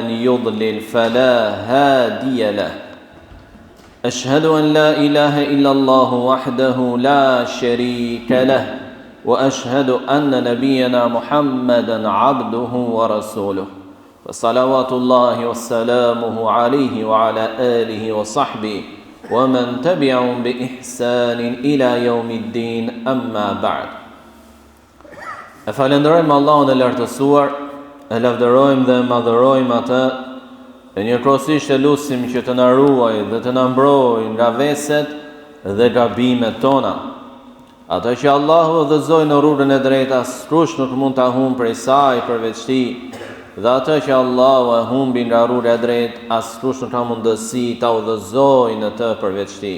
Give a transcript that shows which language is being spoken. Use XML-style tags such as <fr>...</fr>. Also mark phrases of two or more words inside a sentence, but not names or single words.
<ar>يضلل فلا هادي له أشهد أن لا إله إلا الله وحده لا شريك له وأشهد أن نبينا محمدا عبده ورسوله فصلوات الله وسلامه عليه وعلى آله وصحبه ومن تبعهم بإحسان إلى يوم الدين أما بعد</ar> <sq>E falenderojmë Allahun e lartësuar, e lavdërojmë dhe madhërojmë atë, e njëkohësisht e lutim që të na ruajë dhe të na mbrojë nga veset dhe gabimet tona. Ato që Allahu udhëzoi në rrugën e drejtë, askush nuk mund ta humbë prej saj përveç tij, dhe ato që Allahu e humbi nga rruga e drejtë, askush nuk ka mundësi ta udhëzojë në të përveç tij.</sq>